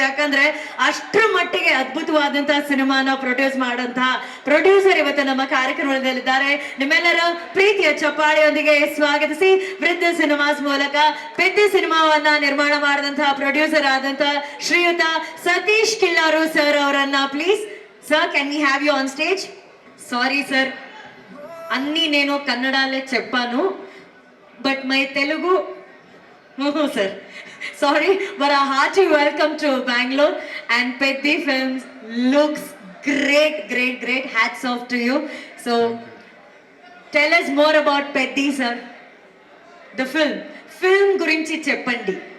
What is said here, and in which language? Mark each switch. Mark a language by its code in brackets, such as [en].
[kn] ಯಾಕಂದ್ರೆ ಅಷ್ಟ್ರ ಮಟ್ಟಿಗೆ ಅದ್ಭುತವಾದಂತಹ ಸಿನಿಮಾನ ಪ್ರೊಡ್ಯೂಸ್ ಮಾಡಂತಹ ಪ್ರೊಡ್ಯೂಸರ್ ಇವತ್ತು ನಮ್ಮ ಕಾರ್ಯಕ್ರಮದಲ್ಲಿದ್ದಾರೆ. ನಿಮ್ಮೆಲ್ಲರ ಪ್ರೀತಿಯ ಚಪ್ಪಾಳೆಯೊಂದಿಗೆ ಸ್ವಾಗತಿಸಿ ವೃದ್ಧ ಸಿನಿಮಾಸ್ ಮೂಲಕ ಪೆದ್ದಿ ಸಿನಿಮಾವನ್ನ ನಿರ್ಮಾಣ ಮಾಡಿದಂತಹ ಪ್ರೊಡ್ಯೂಸರ್ ಆದಂತಹ ಶ್ರೀಯುತ ಸತೀಶ್ ಕಿಲ್ಲಾರು ಸರ್ ಅವರನ್ನ please. [en] Sir, can we have you on stage? Sorry sir, [te] అన్నీ నేను కన్నడలే చెప్పాను, [en] but my [te] Telugu sir. [en] Sorry, but a hearty welcome to Bangalore and Peddi Films looks great. Hats off to you. So tell us more about Peddi sir. The film [te] గురించి చెప్పండి.